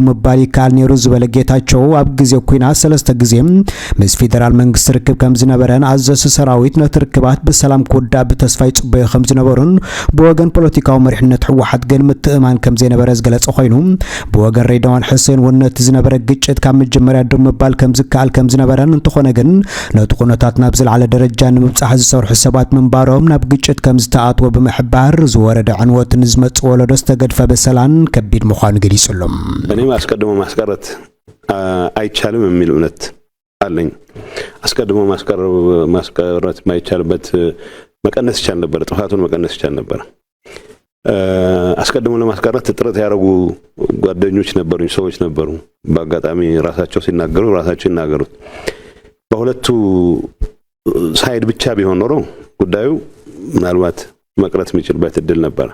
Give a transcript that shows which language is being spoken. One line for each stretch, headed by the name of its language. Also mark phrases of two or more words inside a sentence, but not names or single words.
Tigrinya: ምባል ይከኣል ነይሩ ዝበለ ጌታቸው ኣብ ግዜ ኩናት ሰለስተ ግዜ ምስ ፌደራል መንግስቲ ርክብ ከም ዝነበረን ኣዘሲ ሰራዊት ነቲ ርክባት ብሰላም ክውዳእ ብተስፋ ይጽበዩ ከም ዝነበሩን ብወገን ፖለቲካዊ መሪሕነት ሕወሓት ግን ምትእማን ከም ዘይነበረ ዝገለጸ ኮይኑ ብወገን ሬድዋን ሁሴን ወነቲ ዝነበረ ግጭት ካብ መጀመርያ ደው ምባል ከም ዝከኣል ከም ዝነበረን እንትኾነ ግን ነቲ ኩነታት ናብ ዝለዓለ ደረጃ ንምብጻሕ ዝሰርሑ ሰባት ምንባሮም ናብ ግጭት ከም ዝተኣትዎ ብምሕባር ዝወረደ ዕንወትን ዝመጽእ ወለዶ ዝተገድፈ በሰላን ከቢድ ምዃኑ ገሊጹሎም
Amharic: እኔ አስቀድሞ ማስቀረት አይቻልም የሚል እውነት አለኝ አስቀድሞ ማስቀረት ማይቻልበት መቀነስ ይቻል ነበር ጥፋቱን መቀነስ ይቻል ነበር አስቀድሞ ለማስቀረት ጥረት ያደረጉ ጓደኞች ነበሩኝ ሰዎች ነበሩ በአጋጣሚ ራሳቸው ይናገሩት በሁለቱ ሳይድ ብቻ ቢሆን ኖሮ ጉዳዩ ምናልባት መቅረት የሚችልበት እድል ነበር